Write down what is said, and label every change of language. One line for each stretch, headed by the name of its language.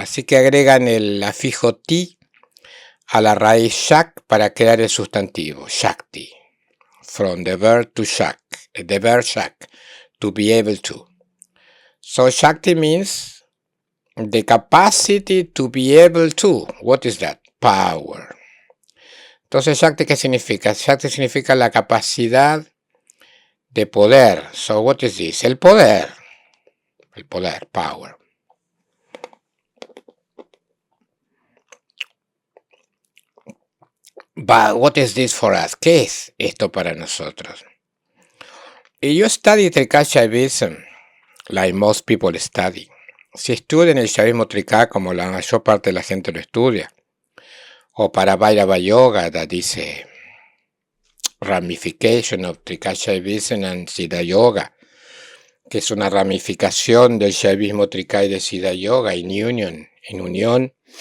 Spanish: Así que agregan el afijo T a la raíz Shak para crear el sustantivo, Shakti.
English: From the verb to Shak, the verb Shak, to be able to. So Shakti means the capacity to be able to. What is that? Power.
Spanish: Entonces, Shakti, ¿qué significa? Shakti significa la capacidad de poder.
English: So, what is this?
Spanish: El poder. El poder,
English: power. But what is this for us?
Spanish: ¿Qué es esto para nosotros?
English: Y yo study Trika Shaivism, like most people study.
Spanish: Si estudian el Shaivismo Trika como la mayor parte de la gente lo estudia, o para Bhairava Yoga,
English: that is a ramification of Trika Shaivism
Spanish: and Siddha Yoga, que es una ramificación del Shaivismo Trika y de Siddha Yoga in unión.